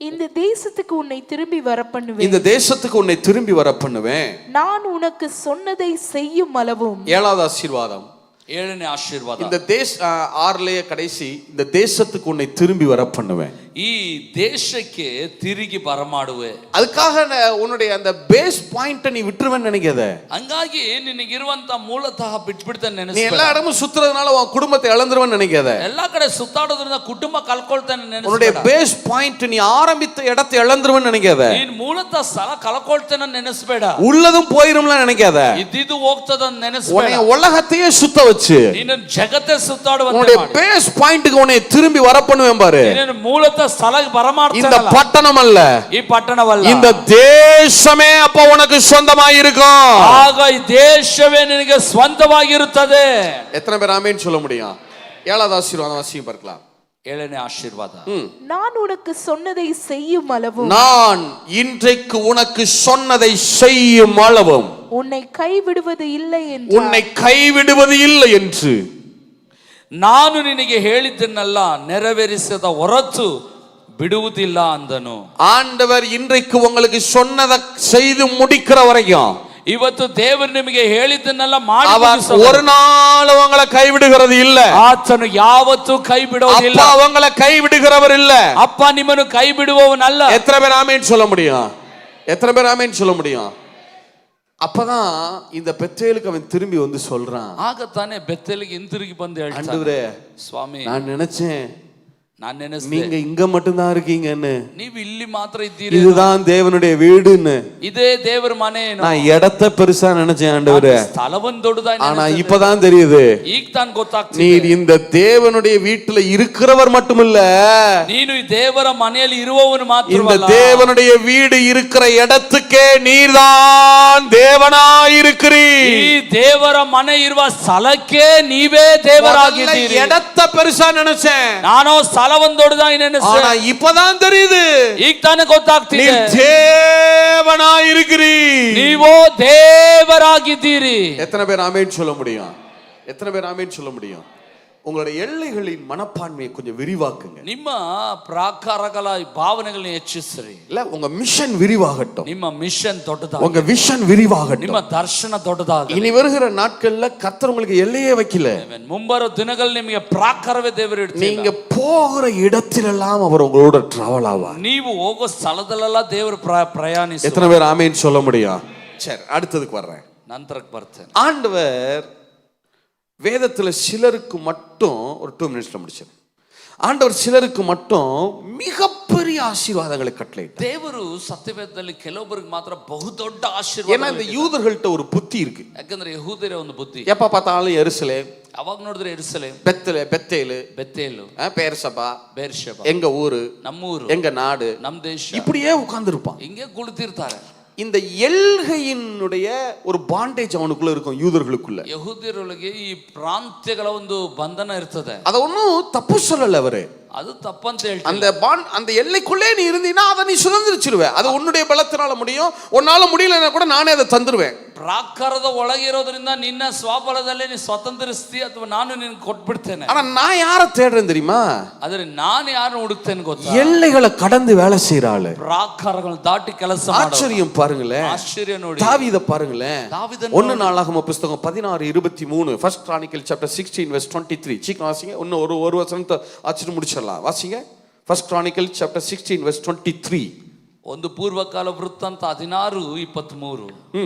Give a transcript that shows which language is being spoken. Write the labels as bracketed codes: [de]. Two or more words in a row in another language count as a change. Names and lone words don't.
[ta] இந்த தேசத்துக்கு உன்னை திரும்பி வர பண்ணுவேன். இந்த தேசத்துக்கு உன்னை திரும்பி வர பண்ணுவேன். நான் உனக்கு சொன்னதை செய்யும் அளவும். ஏழாவது ஆசீர்வாதம், [kn] ಏಳನೇ ಆಶೀರ್ವಾದ. [ta] இந்த ஆறுலயே கடைசி, இந்த தேசத்துக்கு உன்னை திரும்பி வர பண்ணுவேன். [kn] ಈ ದೇಶಕ್ಕೆ ತಿರುಗಿ ಬರಮಾಡುವೆ. [ta] அதுக்காக உன்னுடைய அந்த பேஸ் பாயிண்ட் நீ விட்டுருவேன்னு நினைக்காத. [kn] ಹಂಗಾಗಿ ನಿನಗಿರುವಂತ ಮೂಲತಃ ಬಿಟ್ಬಿಡ್ತೇನೆ [ta] நீ [kn] ನೆನೆಸ್ಬೇಡ. [ta] எல்லா இடமும் சுத்துறதுனால உன் குடும்பத்தை இழந்துருவேன்னு நினைக்காத. [kn] ಎಲ್ಲಾ ಕಡೆ ಸುತ್ತಾಡೋದ್ರಿಂದ ಕುಟುಂಬ ಕಳ್ಕೊಳ್ತೇನೆ [ta] உன்னுடைய [kn] ನೆನೆಸ್ಬೇಡ. [ta] பேஸ் பாயிண்ட் நீ ஆரம்பித்த இடத்தை இழந்துருவேன்னு நினைக்காத. [kn] ನೀನ್ ಮೂಲತಃ ಸ್ಥಳ ಕಳ್ಕೊಳ್ತೇನೆ ನೆನೆಸ್ಬೇಡ. [ta] உள்ளதும் போயிரும்ல நினைக்காத. [kn] ಇದ್ದಿದ್ದು ಹೋಗ್ತದ ನೆನೆಸ್ಬೇಡ. [ta] உன்னை உலகத்தையே சுத்த வச்சு [kn] ನೀನು ಜಗತ್ತೇ ಸುತ್ತಾಡುವಂತೆ [ta] உன்னுடைய [kn] ಮಾಡು. [ta] பேஸ் பாயிண்ட்க்கு உன்னை திரும்பி வர பண்ணுவேன் பாரு. [kn] ನೀನು ಮೂಲತಃ ಸ್ಥಳ [ta] இந்த [kn] ಬರಮಾಡ್ತೇನಲ್ಲ, [ta] பட்டணம் அல்ல, [kn] ಈ ಪಟ್ಟಣವಲ್ಲ, [ta] இந்த தேசமே அப்ப உனக்கு சொந்தமாக இருக்கும். [kn] ಆಗ ಈ ದೇಶವೇ ನಿನಗೆ ಸ್ವಂತವಾಗಿರುತ್ತದೆ. [ta] எத்தனை பேர் ஆமென் சொல்ல முடியும்? ஏழாவது ஆசீர்வாதம் வாசிங்க பார்க்கலாம். [kn] ಏಳನೇ ಆಶೀರ್ವಾದ. [ta] நான் உனக்கு சொன்னதை செய்யும் அளவும். நான் இன்றைக்கு உனக்கு சொன்னதை செய்யும் அளவும் உன்னை கைவிடுவது இல்லை என்று. உன்னை கைவிடுவது இல்லை என்று. [kn] ನಾನು ನಿನಗೆ ಹೇಳಿದ್ದನ್ನೆಲ್ಲ ನೆರವೇರಿಸದ ಹೊರತು ಬಿಡುವುದಿಲ್ಲ ಅಂದನು. [ta] ஆண்டவர் இன்றைக்கு உங்களுக்கு சொன்னதை செய்து முடிக்கிற வரைக்கும் [kn] ಇವತ್ತು ದೇವರು ನಿಮಗೆ ಹೇಳಿದ್ದನ್ನೆಲ್ಲ ಮಾಡಿ [ta] அவர் [kn] ಮುಗಿಸೋದು. [ta] ஒரு நாள் உங்களை கைவிடுகிறது இல்ல. [kn] ಆತನು ಯಾವತ್ತೂ ಕೈ ಬಿಡುವುದಿಲ್ಲ. [ta] அப்பா உங்களை கைவிடுகிறவர் இல்ல. [kn] ಅಪ್ಪ ನಿಮ್ಮನ್ನು ಕೈ ಬಿಡುವವನಲ್ಲ. [ta] எத்தனை பேர் ஆமென் சொல்ல முடியும்? எத்தனை பேர் ஆமென் சொல்ல முடியும்? அப்பதான் இந்த பெத்தேலுக்கு அவன் திரும்பி வந்து சொல்றான், [kn] ಆಗ ತಾನೇ ಬೆತ್ತಲಿಗೆ ಹಿಂತಿರುಗಿ ಬಂದು ಹೇಳ್ತಾನೆ, [ta] ஆண்டவரே [kn] ಸ್ವಾಮಿ [ta] நான் நினைச்சேன் [kn] ನಾನು ನೆನೆಸಿದೆ [ta] நீங்க இங்க மட்டும்தான் இருக்கீங்கன்னு, [kn] ನೀವು ಇಲ್ಲಿ ಮಾತ್ರ ಇದ್ದೀರಿ, [ta] இதுதான் தேவனுடைய வீடுன்னு. [kn] ಇದೇ ದೇವರ ಮನೆ. [ta] நான் இடத்தை பெருசா நினைச்சேன் ஆண்டவரே, [kn] ಸ್ಥಳವನ್ನು ದೊಡ್ಡದಾಗಿ [ta] ஆனா இப்பதான் தெரியுது [kn] ಈಗ ತಾನು ಗೊತ್ತಾಗ್ತಿದೆ, [ta] நீர் இந்த தேவனுடைய வீட்டுல இருக்கிறவர் மட்டுமில்ல, [kn] ನೀನು ಈ ದೇವರ ಮನೆಯಲ್ಲಿ ಇರುವವನು [ta] இந்த [kn] ಮಾತ್ರವಲ್ಲ, [ta] தேவனுடைய வீடு இருக்கிற இடத்துக்கே நீர்தான் தேவனாயிருக்கிறீர். [kn] ಈ ದೇವರ ಮನೆ ಇರುವ ಸ್ಥಳಕ್ಕೆ ನೀವೇ ದೇವರಾಗಿದ್ದೀರಿ. [ta] இடத்தை பெருசா நினைச்சேன், [kn] ನಾನು ಸ್ಥಳವನ್ನು ದೊಡ್ಡದಾಗಿ [ta] ஆனா [kn] ನೆನೆಸಿದೆ, [ta] இப்பதான் தெரியுது [kn] ಈಗ ತಾನೇ ಗೊತ್ತಾಗ್ತಿದೆ, [ta] நீர் தேவனாயிருக்கிறீர். [kn] ನೀವು ದೇವರಾಗಿದ್ದೀರಿ. [ta] எத்தனை பேர் ஆமென் சொல்ல முடியும்? எத்தனை பேர் ஆமென் சொல்ல முடியும்? உங்களுடைய எல்லைகளின் மனப்பான்மையை கொஞ்சம் விரிவாக்குங்க. [kn] ನಿಮ್ಮ ಪ್ರಾಕಾರಗಳ ಭಾವನೆಗಳನ್ನ ಹೆಚ್ಚಿಸ್ರಿ. [ta] இல்ல, உங்க மிஷன் விரிவாகட்டும், [kn] ನಿಮ್ಮ ಮಿಷನ್ ದೊಡ್ಡದಾಗಲಿ, [ta] உங்க விஷன் விரிவாகட்டும். [kn] ನಿಮ್ಮ ದರ್ಶನ ದೊಡ್ಡದಾಗಲಿ. [ta] இனி வருகிற நாட்கள்ல கர்த்தர் உங்களுக்கு எல்லையே வைக்கல. [kn] ಮುಂಬರೋ ದಿನಗಳಲ್ಲಿ ನಿಮಗೆ ಪ್ರಾಕಾರವೇ ದೇವರು ಇಡ್ತಾರೆ. [ta] நீங்க போகிற இடத்திலெல்லாம் அவர் உங்களோட டிராவல் ஆவார். [kn] ನೀವು ಹೋಗೋ ಸ್ಥಳದಲ್ಲೆಲ್ಲ ದೇವರು ಪ್ರಯಾಣಿಸ. [ta] எத்தனை பேர் ஆமென் சொல்ல முடியும்? சரி, அடுத்ததுக்கு வர்றேன். [kn] ನಂತರಕ್ಕೆ ಬರ್ತೇನೆ. [ta] ஆண்டவர் வேதத்துல சிலருக்கு மட்டும் ஒரு 2 மினிட்ஸ்ல முடிச்சிடும். ஆண்டவர் சிலருக்கு மட்டும் மிகப்பெரிய ஆசீர்வாதங்களை கட்டளையிட்டார். [kn] ದೇವರು ಸತ್ಯವೇದದಲ್ಲಿ ಕೆಲವೊಬ್ಬರಿಗೆ ಮಾತ್ರ ಬಹುದೊಡ್ಡ [ta] ஏன்னா [kn] ಆಶೀರ್ವಾದ. [ta] இந்த யூதர்கள்ட்ட ஒரு புத்தி இருக்கு. [kn] ಯಾಕಂದ್ರೆ ಯಹೂದರ ಒಂದು ಬುದ್ಧಿ, [ta] எப்ப பார்த்தாலும் எருசலேம், [kn] ಅವಾಗ ನೋಡಿದ್ರೆ ಎರುಸಲೇಮ್, [ta] பெத்தேலு, [kn] ಬೆತ್ತೇಲು, [ta] பேர்சபா, [kn] ಬೇರ್ಷೆಬ, [ta] எங்க ஊரு, [kn] ನಮ್ಮೂರು, [ta] எங்க நாடு, [kn] ನಮ್ ದೇಶ, [ta] இப்படியே உட்கார்ந்து இருப்பான். [kn] ಹಿಂಗೆ ಕುಳಿತಿರ್ತಾರೆ. [ta] இந்த எல்கையினுடைய ஒரு பாண்டேஜ் அவனுக்குள்ள இருக்கும், யூதர்களுக்குள்ள. [kn] ಯಹೂದ್ಯರೊಳಗೆ ಈ ಪ್ರಾಂತ್ಯಗಳ ಒಂದು ಬಂಧನ ಇರ್ತದೆ. [ta] அத ஒன்னும் தப்பு சொல்லல அவரு, [kn] ಅದು ತಪ್ಪಂತ ಹೇಳ್ತಾರೆ. [ta] அந்த எல்லைக்குள்ளே நீ இருந்தீனா அதை நீ சுதந்திரிச்சிருவே. அது உன்னுடைய பலத்தினால முடியும், உன்னால முடியலன்னா கூட நானே அதை தந்துருவேன். [kn] ಪ್ರಾಕಾರದ ಒಳಗಿರೋದ್ರಿಂದ ನಿನ್ನ ಸ್ವಬಲದಲ್ಲೇ ನೀ ಸ್ವತಂತ್ರಿಸ್ತಿ ಅಥವಾ ನಾನು ನಿನ್ ಕೊಟ್ಬಿಡ್ತೇನೆ. [ta] ஆனா நான் யாரை தேடுறேன் தெரியுமா? [kn] ಆದ್ರೆ ನಾನು ಯಾರನ್ನು ಹುಡುಕ್ತೇನೆ ಗೊತ್ತಾ? [ta] எல்லைகளை கடந்து வேலை செய்யற ஆளு. [kn] ಪ್ರಾಕಾರಗಳನ್ನು ದಾಟಿ ಕೆಲಸ ಮಾಡೋ. [ta] ஆச்சரியம் பாருங்களேன், [kn] ಆಶ್ಚರ್ಯ ನೋಡಿ. [ta] தாவீத பாருங்களேன், தாவீதன் 1 நாளாகம புத்தகம் 16:23, [en] first Chronicle chapter 16 verse 23. [ta] சீக்கிரம் வாசிங்க, இன்னும் ஒரு வசனத்தை ஆச்சிட்டு முடிச்சிடலாம். வாசிங்க, [en] first Chronicle chapter 16 verse 23. [kn] ಒಂದು ಪೂರ್ವಕಾಲ ವೃತ್ತಾಂತ 16:23.